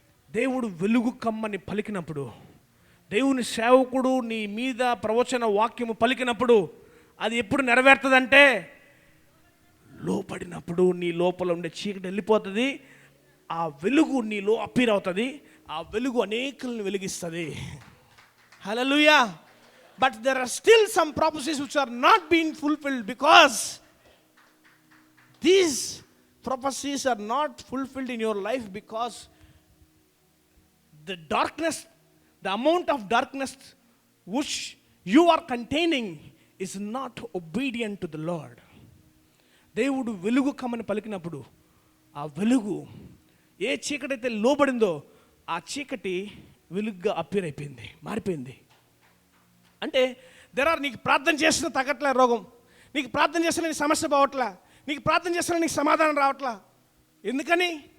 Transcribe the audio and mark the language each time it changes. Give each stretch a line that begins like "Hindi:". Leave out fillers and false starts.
Telugu: దేవుడు వెలుగు కమ్మని పలికినప్పుడు, దేవుని సేవకుడు నీ మీద ప్రవచన వాక్యము పలికినప్పుడు అది ఎప్పుడు నెరవేరుతుందంటే లోపడినప్పుడు. నీ లోపల ఉండే చీకటి వెళ్ళిపోతుంది, ఆ వెలుగు నీలో అప్పీర్ అవుతుంది, ఆ వెలుగు అనేకులను వెలిగిస్తుంది. హల్లెలూయా.
English: But there are still some prophecies which are not being fulfilled because these prophecies are not fulfilled in your life because the darkness, the amount of darkness which you are containing is not obedient to the Lord.
Telugu: దేవుడు వెలుగు కమ్మని పలికినప్పుడు ఆ వెలుగు ఏ చీకటి అయితే లోబడిందో ఆ చీకటి వెలుగుగా అప్పీర్ అయిపోయింది, మారిపోయింది. అంటే నీకు ప్రార్థన చేసిన తగ్గట్లే రోగం, నీకు ప్రార్థన చేసిన నీ సమస్య పోవట్లా, నీకు ప్రార్థన చేసిన నీకు సమాధానం రావట్లా. ఎందుకని?